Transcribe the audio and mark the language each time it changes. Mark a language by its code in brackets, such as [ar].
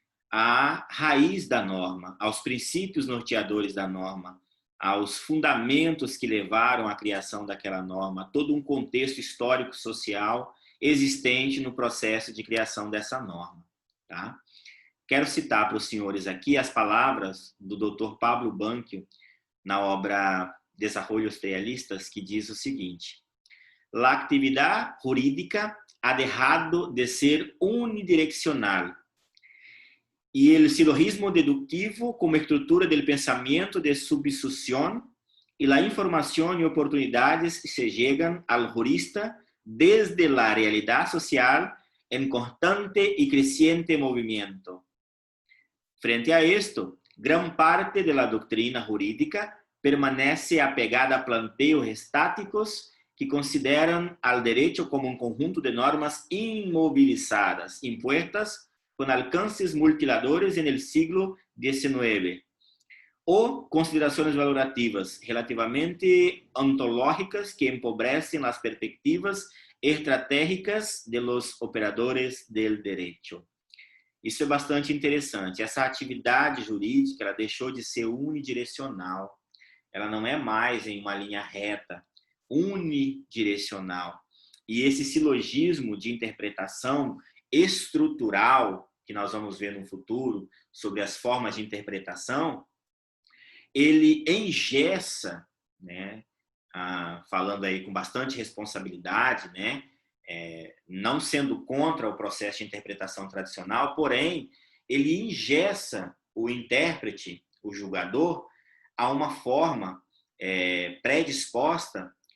[pt] à raiz da norma, aos princípios norteadores da norma, aos fundamentos que levaram à criação daquela norma, todo um contexto histórico-social existente no processo de criação dessa norma. Tá? Quero citar para os senhores aqui as palavras do Dr. [es] Pablo Banquio, [pt] na obra [es] Desarrollos Realistas, [pt] que diz o seguinte: [es] la actividad jurídica ha dejado de ser unidireccional y el silogismo deductivo como estructura del pensamiento de subsución y la información y oportunidades se llegan al jurista desde la realidad social en constante y creciente movimiento. Frente a esto, gran parte de la doctrina jurídica permanece apegada a planteos estáticos que consideran al derecho como un conjunto de normas inmovilizadas, impuestas con alcances multiplicados en el siglo XIX, o consideraciones valorativas relativamente ontológicas que empobrecen las perspectivas estratégicas de los operadores del derecho. [pt] Isso é bastante interessante. Essa atividade jurídica, ela deixou de ser unidirecional. Ela não é mais em uma linha reta, unidirecional. E esse silogismo de interpretação estrutural, que nós vamos ver no futuro, sobre as formas de interpretação, ele engessa, né, falando aí com bastante responsabilidade, né, não sendo contra o processo de interpretação tradicional, porém, ele engessa o intérprete, o julgador, a uma forma predisposta.